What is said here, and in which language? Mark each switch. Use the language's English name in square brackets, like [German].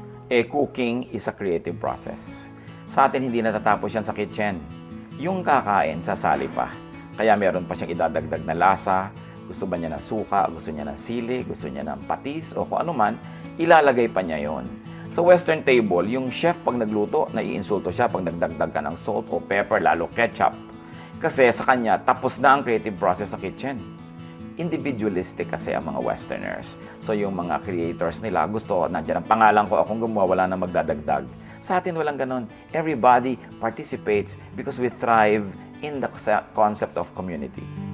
[English] Cooking is a creative process. [Filipino] Sa atin, hindi natatapos yan sa kitchen. Yung kakain, sasali pa. Kaya meron pa siyang idadagdag na lasa, gusto ba niya ng suka, gusto niya ng sili, gusto niya ng patis, o kung ano man, ilalagay pa niya yon. Sa Western table, yung chef pag nagluto, naiinsulto siya pag nagdagdag ka ng salt o pepper, lalo ketchup. Kasi sa kanya, tapos na ang creative process sa kitchen. Individualistic kasi ang mga Westerners. So yung mga creators nila, gusto, nandiyan ang pangalan ko, akong gumawa, wala na magdadagdag. Sa atin, walang ganon. [English] Everybody participates because we thrive in the concept of community.